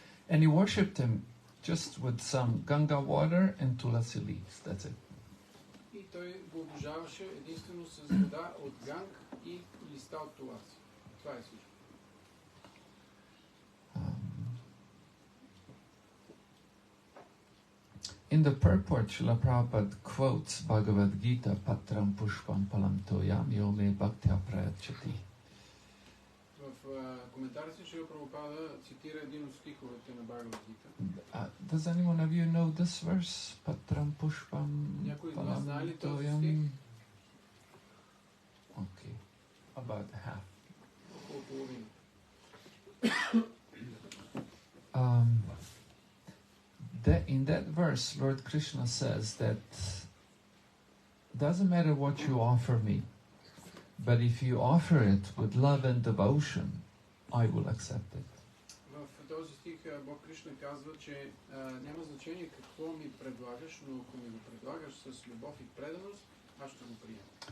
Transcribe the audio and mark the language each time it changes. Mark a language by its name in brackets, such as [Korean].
[English] And he worshipped him just with some Ganga water and tulasi leaves. That's it. [Bulgarian] И той го обожаваше единствено с вода от ганг и листа от туласи. Това е всичко. [English] In the purport, Srila Prabhupada quotes Bhagavad Gita, [Sanskrit] Patram Pushpam Palam Toyam Yome Bhaktya Prayachati. [Bulgarian] В коментара си Шрила Прабхупада цитира един от стиховете на Бхагавад Гита. [English] Does anyone of you know this verse? [Sanskrit] Patram Pushpam [Bulgarian] Някой от вас знае ли [Sanskrit] Palam [Bulgarian] този [Sanskrit] Toyam? [Bulgarian] стих? [English] Okay, about half. [Bulgarian] Около половина. [English] In that verse, Lord Krishna says that doesn't matter what you offer me, but if you offer it with love and devotion, I will accept it. [Bulgarian] В този стих Бог Кришна казва, че няма значение какво ми предлагаш, но ако ми го предлагаш с любов и преданост, аз ще го приема.